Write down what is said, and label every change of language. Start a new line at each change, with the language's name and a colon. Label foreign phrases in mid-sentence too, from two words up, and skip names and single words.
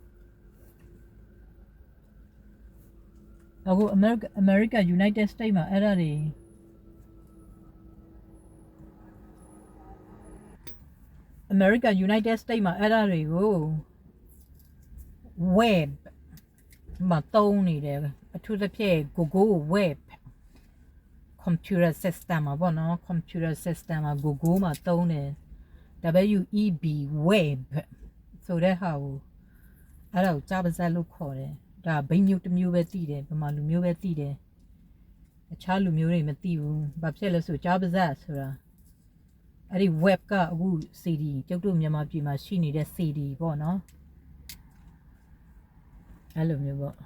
Burmese: အခု America United States မှာအဲ့ဒါတွေ America United States မှာအဲ့ဒါတွေကို web မှာတုံးနေတယ်အထူးသဖြ င့် Google
English: web computer system
Burmese: မှာပေါ့နော်
English: computer system
Burmese: မှာ Google မှာတုံးတယ်
English: WEB web
Burmese: ဆိုတဲ့ဟာကိုအဲ့ဒါကိုကြားပါဇက်လို့ခေါ်တယ်ဒါဘိန်းမျိုးတစ်မျိုးပဲသိတယ်ဗမာလူမျိုးပဲသိတယ်အခြားလူမျိုးတွေမသိဘူးဘာဖြစ်လဲဆိုကြားပါဇက်ဆိုတာအဲ့ဒီ web ကအခု CD ကျုပ်တို့မြန်မာပြည်မှာရှိနေတဲ့ CD ပေါ့နော်အဲ့လိုမျိုးပေါ့